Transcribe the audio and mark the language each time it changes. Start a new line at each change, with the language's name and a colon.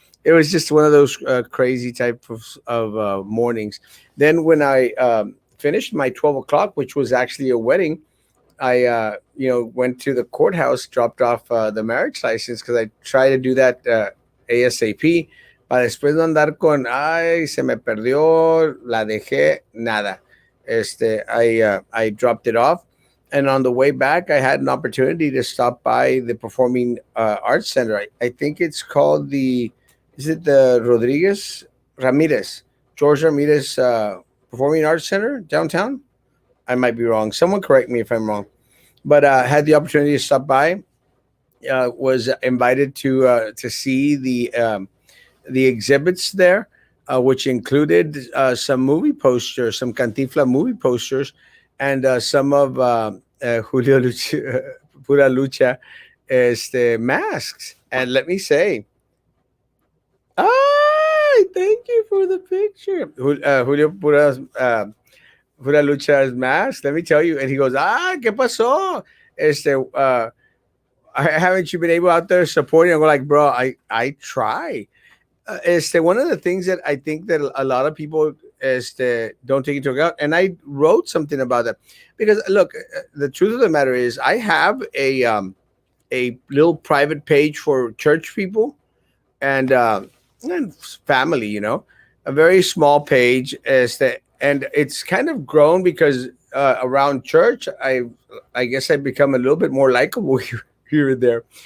English: It was just one of those crazy type of mornings. Then when I finished my 12 o'clock, which was actually a wedding, I went to the courthouse, dropped off the marriage license because I try to do that ASAP.
Spanish: Para después no andar con, ay, se me perdió, la dejé, nada.
English: I dropped it off, and on the way back, I had an opportunity to stop by the Performing Arts Center. I think it's called is it the Ramirez, George Ramirez Performing Arts Center downtown? I might be wrong. Someone correct me if I'm wrong. But had the opportunity to stop by. Was invited to see the exhibits there, which included some movie posters, some Cantifla movie posters, and some of Julio Lucha, Pura Lucha masks. And let me say, thank you for the picture. Julio Pura Lucha's mask. Let me tell you. And he goes,
Spanish: ¿qué pasó?
English: Haven't you been able out there supporting? I'm like, bro, I try. One of the things that I think that a lot of people don't take into account, and I wrote something about that because look, the truth of the matter is, I have a little private page for church people and family, a very small page and it's kind of grown because around church, I guess I've become a little bit more likable here and there.